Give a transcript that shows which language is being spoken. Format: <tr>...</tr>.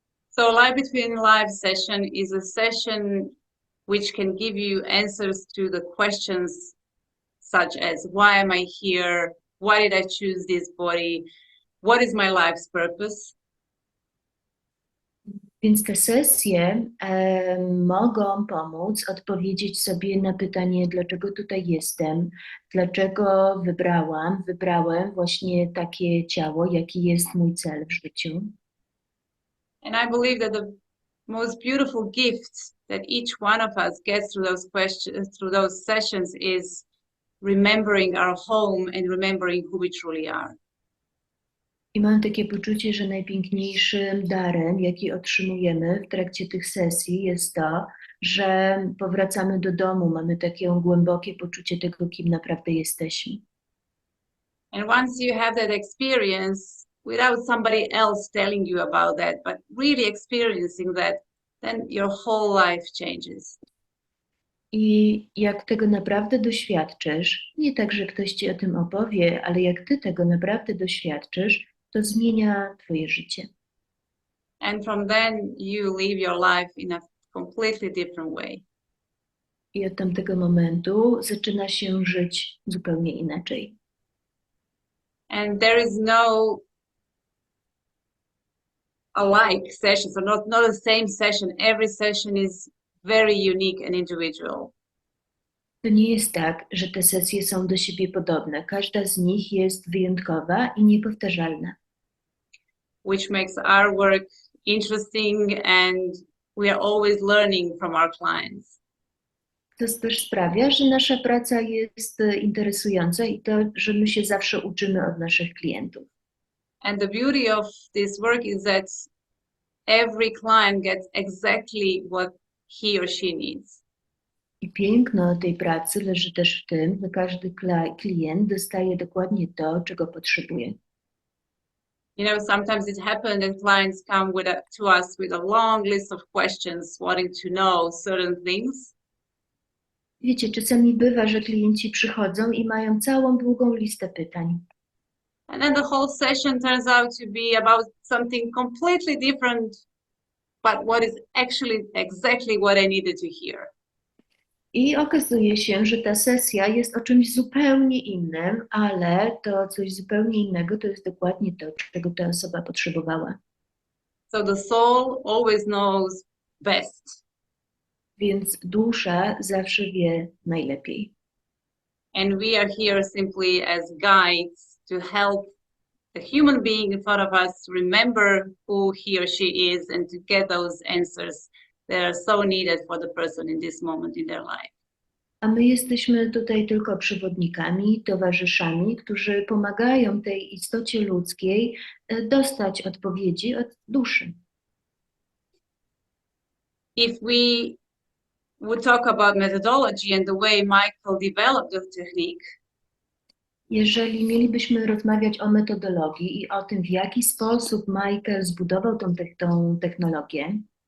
<en>So Life Between Lives session is a session which can give you answers to the questions such as, why am I here? Why did I choose this body? What is my life's purpose?</en> <pl>Więc te sesje mogą pomóc odpowiedzieć sobie na pytanie, dlaczego tutaj jestem, dlaczego wybrałem właśnie takie ciało, jaki jest mój cel w życiu.</pl> <en>And I believe that the most beautiful gift that each one of us gets through those questions, through those sessions, is remembering our home and remembering who we truly are.</en> <pl>I mam takie poczucie, że najpiękniejszym darem, jaki otrzymujemy w trakcie tych sesji, jest to, że powracamy do domu, mamy takie głębokie poczucie tego, kim naprawdę jesteśmy.</pl> <en>And once you have that experience, without somebody else telling you about that, but really experiencing that, then your whole life changes.</en> <pl>I jak tego naprawdę doświadczysz, nie tak, że ktoś ci o tym opowie, ale jak ty tego naprawdę doświadczysz, to zmienia twoje życie.</pl> <en>And from then you live your life in a completely different way.</en> <pl>I od tamtego momentu zaczyna się żyć zupełnie inaczej.</pl> <en>And there is no alike session, so not the same session. Every session is very unique and individual.</en> <pl>To nie jest tak, że te sesje są do siebie podobne. Każda z nich jest wyjątkowa i niepowtarzalna.</pl> <en>Which makes our work interesting, and we are always learning from our clients.</en> <pl>To też sprawia, że nasza praca jest interesująca i to, że my się zawsze uczymy od naszych klientów.</pl> <en>And the beauty of this work is that every client gets exactly what he or she needs.</en> <pl>I piękno tej pracy leży też w tym, że każdy klient dostaje dokładnie to, czego potrzebuje.</pl> <en>You know, sometimes it happens that clients come to us with a long list of questions, wanting to know certain things.</en> <pl>Wiecie, czasami bywa, że klienci przychodzą i mają całą długą listę pytań.</pl> <en>And then the whole session turns out to be about something completely different, but what is actually exactly what I needed to hear.</en> <pl>I okazuje się, że ta sesja jest o czymś zupełnie innym, ale to coś zupełnie innego to jest dokładnie to, czego ta osoba potrzebowała.</pl> <en>So the soul always knows best.</en> <pl>Więc dusza zawsze wie najlepiej.</pl> <en>And we are here simply as guides to help the human being in front of us remember who he or she is and to get those answers that are so needed for the person in this moment in their life.</en> <pl>A my jesteśmy tutaj tylko przewodnikami, towarzyszami, którzy pomagają tej istocie ludzkiej dostać odpowiedzi od duszy.</pl> <en>if we would talk about methodology and the way Michael developed the technique,</en> <pl>Jeżeli mielibyśmy rozmawiać o metodologii i o tym, w jaki sposób Michael zbudował tą technologię,</pl>